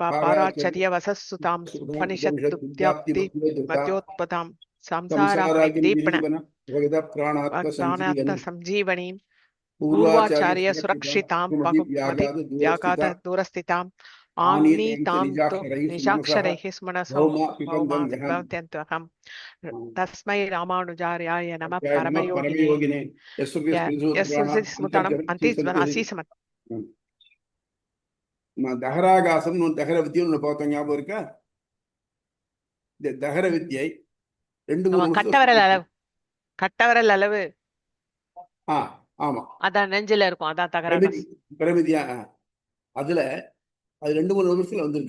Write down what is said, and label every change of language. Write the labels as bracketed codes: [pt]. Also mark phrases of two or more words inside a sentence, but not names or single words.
[sa] पाराचर्य वसस्सुतां उपनिषद्दुग्ध्याप्ति मत्योत्पतां संसाराग्निदीपन प्राणात्म संजीवनी पूर्वाचार्य सुरक्षितां बहुमति व्याघात दूरस्थितां आनीतां निशाक्षरैः स्मरणसौम्यन्त्यहं तस्मै रामानुजार्याय नमः परमयोगिने स्मृतम् अन्तिस्मरणासीसमत् [ta] தகராகாசம் [sa] दहर विद्याम् [ta] பார்த்தோம், ஞாபகம் இருக்கா? இந்த தகர வித்தியை கட்டவரல் அளவு ஆமா, அதான் நெஞ்சில இருக்கும், அதான் பிரமிதியா. அதுல அது 2-3 நிமிஷத்துல வந்திருக்கு.